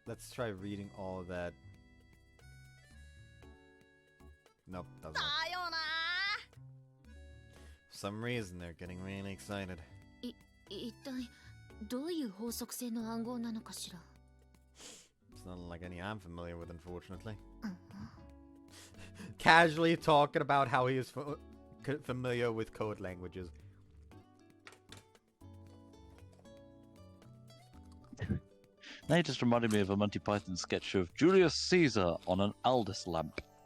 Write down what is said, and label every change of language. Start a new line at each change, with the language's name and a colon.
English: Let's try reading all that. Nope, doesn't.
Japanese: だよな。
English: For some reason, they're getting really excited.
Japanese: 一体どういう法則性の暗号なのかしら。
English: It's not like any I'm familiar with, unfortunately.
Japanese: うん
English: Casually talking about how he is familiar with code languages. They just reminded me of a Monty Python sketch of Julius Caesar on an Aldous lamp.